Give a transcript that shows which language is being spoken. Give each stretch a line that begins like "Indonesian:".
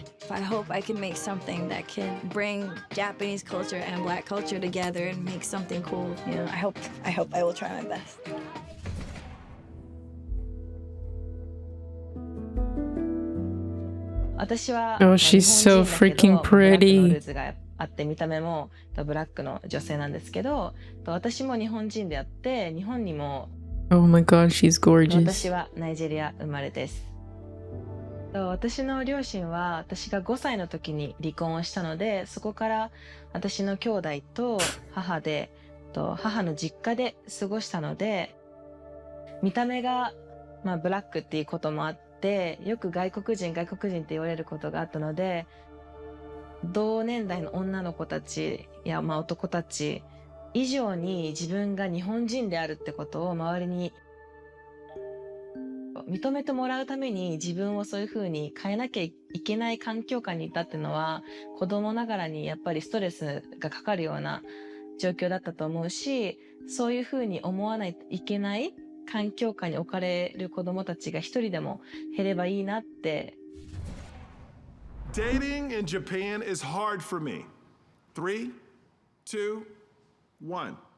English: I hope I can make something that can bring Japanese culture and black culture together and make something cool. You know, I hope I will try my best. Oh, she's so freaking pretty.
Japanese: あって、見た目もブラックの女性なんですけど、私も日本人であって、日本にも
English: Oh my god, she's gorgeous.
Japanese: 私はナイジェリア生まれです。私の両親は私が5歳の時に離婚をしたので、そこから私の兄弟と母で、母の実家で過ごしたので、見た目が、ブラックっていうこともあって、よく外国人って言われることがあったので、同年代の女の子たちや、男たち以上に自分が日本人であるってことを周りに認めてもらうために自分をそういう風に変えなきゃいけない環境下にいたっていうのは、子供ながらにやっぱりストレスがかかるような状況だったと思うし、そういう風に思わないといけない環境下に置かれる子供たちが一人でも減ればいいなって。
English: Dating in Japan is hard for me. 3, 2, 1.